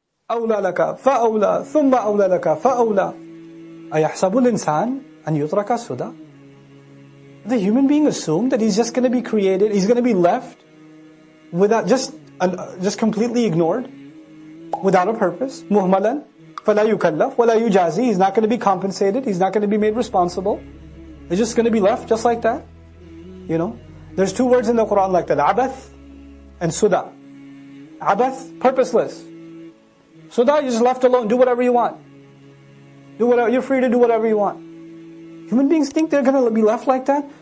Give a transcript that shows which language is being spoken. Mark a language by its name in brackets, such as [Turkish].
[Arabic] أولى لك فأولى ثم أولى لك فأولى أيحسب الإنسان أن يترك سدى. [English] The human being assumed that he's just going to be created, he's going to be left without, just completely ignored, without a purpose. [Arabic] مهملا فلا يكلف ولا يجازي. [English] He's not going to be compensated, he's not going to be made responsible. He's just going to be left just like that. You know, there's two words in the Quran like that: abath and suda. Abath, purposeless. Suda, you're just left alone, do whatever you want. You're free to do whatever you want. Human beings think they're going to be left like that.